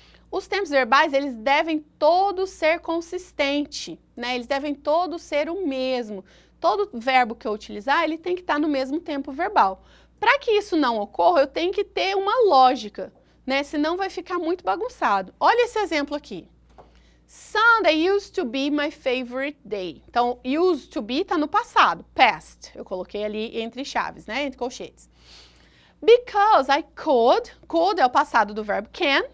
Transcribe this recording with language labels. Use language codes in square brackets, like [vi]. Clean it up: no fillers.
[pt] Os tempos verbais, eles devem todos ser consistentes, né? Eles devem todos ser o mesmo. Todo verbo que eu utilizar, ele tem que estar no mesmo tempo verbal. Para que isso não ocorra, eu tenho que ter uma lógica, né? Senão vai ficar muito bagunçado. Olha esse exemplo aqui. [en] Sunday used to be my favorite day. [pt] Então, [en] used to be [pt] está no passado, past. Eu coloquei ali entre chaves, né? Entre colchetes. [en] Because I could [pt] é o passado do verbo can.